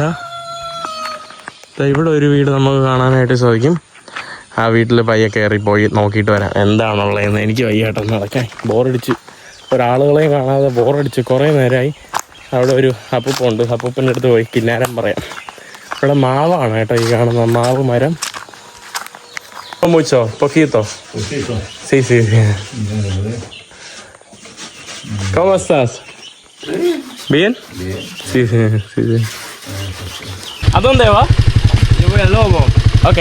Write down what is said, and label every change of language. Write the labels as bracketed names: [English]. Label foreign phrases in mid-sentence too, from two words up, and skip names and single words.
[Malayalam] ഇവിടെ ഒരു വീട് നമുക്ക് കാണാനായിട്ട് സാധിക്കും. ആ വീട്ടിൽ പയ്യെ കയറി പോയി നോക്കിയിട്ട് വരാം എന്താണുള്ളതെന്ന്. എനിക്ക് വയ്യാട്ടോ നടക്കാൻ, ബോറടിച്ച്. ഒരാളുകളെയും കാണാതെ ബോറടിച്ച് കുറേ നേരമായി. അവിടെ ഒരു അപ്പൂപ്പുണ്ട്. അപ്പൂപ്പൻ്റെ അടുത്ത് പോയി കിന്നാരം പറയാം. ഇവിടെ മാവാണ് കേട്ടോ ഈ കാണുന്ന മാവ് മരം. [Spanish] Mucho, poquito. Sí, sí, sí. ¿Cómo estás? ¿Bien? Bien. Sí, sí, sí, sí. ¿A dónde va? Yo voy al Lobo. Ok.